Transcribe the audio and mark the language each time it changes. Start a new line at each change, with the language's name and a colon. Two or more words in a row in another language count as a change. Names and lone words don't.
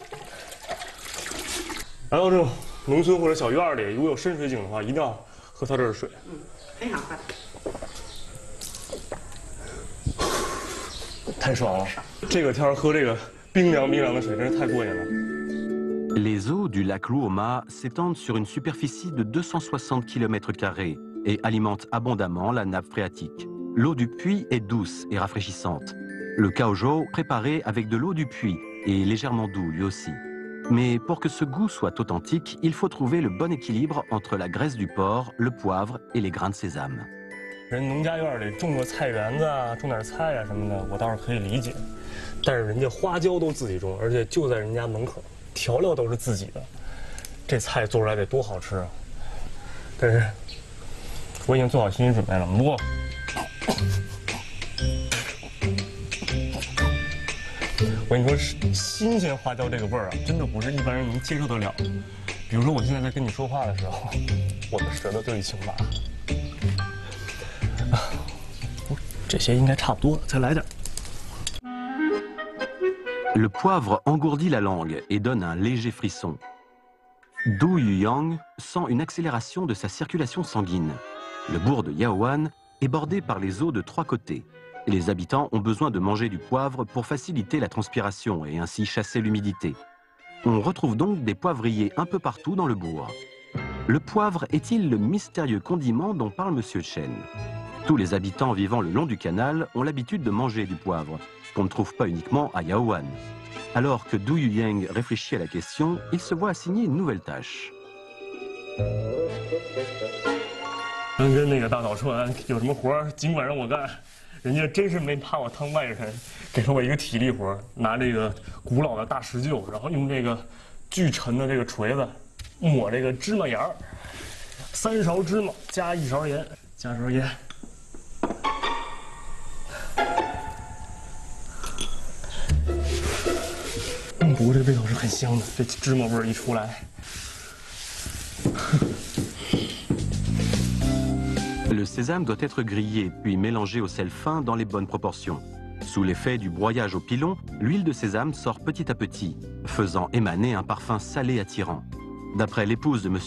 Chinese: 来到这种农村或者小院里，如果有深水井的话，一定要喝它这儿的水。嗯，很好喝。太爽了！这个天儿喝这个冰凉的水，真是太过瘾了。
French: Les eaux du lac Luoma s'étendent sur une superficie de 260 km² et alimentent abondamment la nappe phréatique. L'eau du puits est douce et rafraîchissante. Le caozhou préparé avec de l'eau du puits est légèrement doux lui aussi. Mais pour que ce goût soit authentique, il faut trouver le bon équilibre entre la graisse du porc, le poivre et les grains de sésame.
Chinese: 人农家院里种个菜园子啊，种点菜啊什么的，我倒是可以理解。但是人家花椒都自己种，而且就在人家门口，调料都是自己的，这菜做出来得多好吃啊！但是我已经做好心理准备了，不过我跟你说，新鲜花椒这个味儿啊，真的不是一般人能接受得了。比如说我现在在跟你说话的时候，我的舌头就已经麻。这些应该差不多了，再来点。
French: Le poivre engourdit la langue et donne un léger frisson. Du Yuyang sent une accélération de sa circulation sanguine. Le bourg de Yaowan est bordé par les eaux de 3 côtés. Les habitants ont besoin de manger du poivre pour faciliter la transpiration et ainsi chasser l'humidité. On retrouve donc des poivriers un peu partout dans le bourg. Le poivre est-il le mystérieux condiment dont parle M. Chen? Tous les habitants vivant le long du canal ont l'habitude de manger du poivre, qu'on ne trouve pas uniquement à Yaowan. Alors que Du Yuyang réfléchit à la question, il se voit assigner une nouvelle tâche.
Chinese: 跟那个大嫂说，有什么活儿尽管让我干，人家真是没怕我当外人，给了我一个体力活，拿这个古老的大石臼，然后用这个巨沉的这个锤子抹这个芝麻盐儿，3勺芝麻加1勺盐，加勺盐。不过这味道是很香的，这芝麻味儿一出来。
French: Le sésame doit être grillé puis mélangé au sel fin dans les bonnes proportions. Sous l'effet du broyage au pilon, l'huile de sésame sort petit à petit, faisant émaner un parfum salé attirant. D'après l'épouse de M.